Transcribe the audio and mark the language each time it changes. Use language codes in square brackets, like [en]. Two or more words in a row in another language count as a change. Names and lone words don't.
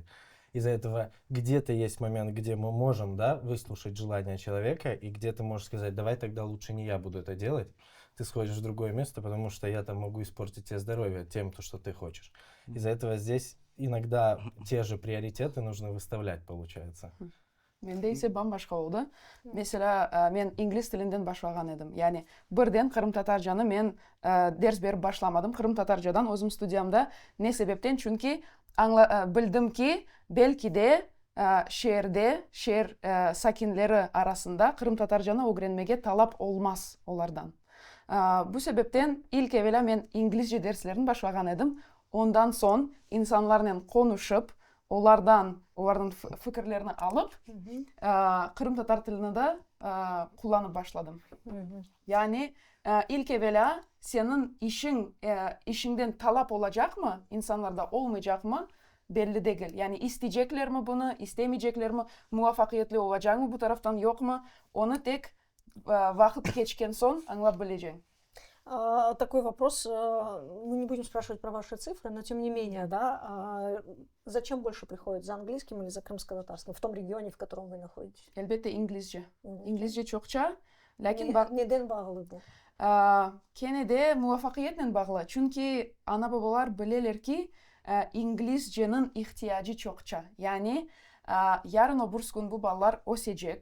[ru] Из-за этого где-то есть момент, где мы можем, да, выслушать желание человека, и где ты можешь сказать, давай тогда лучше не я буду это делать, ты сходишь в другое место, потому что я там могу испортить тебе здоровье тем, то, что ты хочешь. Из-за этого здесь иногда те же приоритеты нужно выставлять, получается. [crh] Менде ise башка болду. Mesela мен инглиз тилинен башлаган едим. Яни бирден кырым татарчаны мен дерс берип башламадым. Кырым татарчадан өзүм студиямда. Не себептен? Чүнки билдим ки белки де шер сакинлери арасында кырым татарчаны öğrenmege талап olmaz олардан. Bu себептен ilk evvela мен инглизче дерслерин башлаган едим. Ondan son insanlarla konuşup олардын фикирлерин алып, кырым татар тилini да кулланып башладым. Yani ilk evvela senin işinden talap olacak mı? İnsanlarda olmayacak mı? Belli değil. Yani isteyecekler mi bunu, istemeyecekler mi? Muvaffakiyetli olacak mı bu taraftan, yok mu? Onu tek vakit geçken son anlap bileceğim. [ru] Такой вопрос. Мы не будем спрашивать про ваши цифры, но тем не менее, да, зачем больше приходит, за английским или за крымско-татарским, в том регионе, в котором вы находитесь? [crh] Elbette İngilizce. İngilizce çokça. Lakin Neden bağlı bu? Kene de muvaffakiyetle bağlı. Çünkü ana babalar bilirler ki İngilizcenin ihtiyacı çokça. Yani yarın öbür gün bu ballar ösecek.